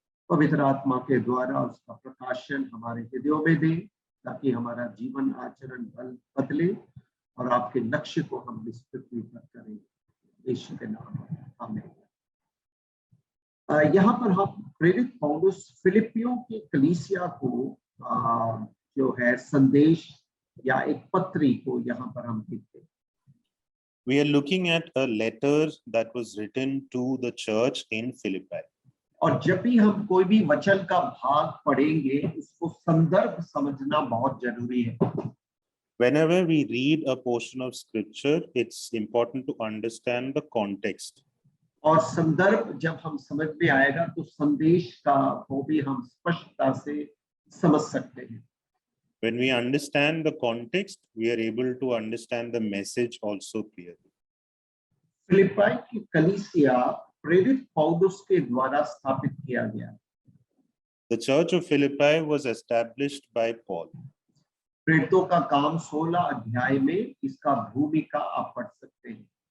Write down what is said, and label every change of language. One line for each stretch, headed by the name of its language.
Hindi: पवित्र आत्मा के द्वारा उसका प्रकाशन हमारे हृदयों में दे ताकि हमारा जीवन आचरण बदले और आपके लक्ष्य को हम विस्तृत करें। यीशु के नाम में आमीन। यहाँ पर हम प्रेरित पौलुस फिलिपियों की कलीसिया को जो है संदेश या एक पत्री को यहाँ पर हम देखते हैं।
English: We are looking at a letter that was written to the church in Philippi.
Hindi: और जब भी हम कोई भी वचन का भाग पढ़ेंगे उसको संदर्भ समझना बहुत जरूरी है।
English: Whenever we read a portion of scripture, it's important to understand the context.
Hindi: और संदर्भ जब हम समझ में आएगा तो संदेश का वो भी हम स्पष्टता से समझ सकते हैं।
English: When we understand the context, we are able to understand the message also clearly.
Hindi: फिलिप्पी की कलीसिया प्रेरित पौलुस के द्वारा स्थापित किया गया।
English: The church of Philippi was established by Paul.
Hindi: प्रेरितों का काम 16 अध्याय में इसका भूमिका आप पढ़ सकते हैं।